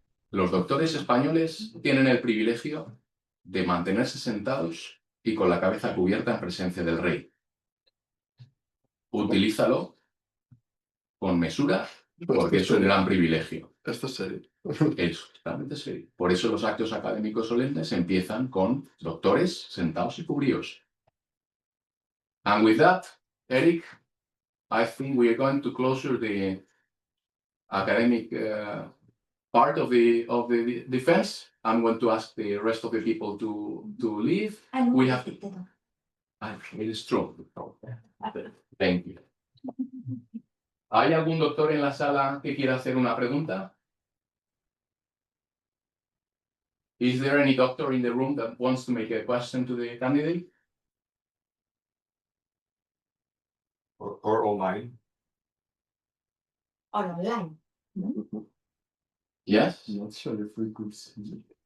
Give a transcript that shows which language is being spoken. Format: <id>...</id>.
<es>Los doctores españoles tienen el privilegio de mantenerse sentados y con la cabeza cubierta en presencia del rey. Utilízalo con mesura, porque es un gran privilegio. esto es serio. Es totalmente serio. Por eso los actos académicos solemnes empiezan con doctores sentados y cubríos.</es> <en>And with that, Eric, I think we are going to close the academic part of the defense. I'm going to ask the rest of the people to leave. We have. It is true. Thank you.</en> <es>¿Hay algún doctor en la sala que quiera hacer una pregunta?</es> <en>Is there any doctor in the room that wants to make a question to the candidate? Or online. Or online. Yes? Not sure if we could see.</en>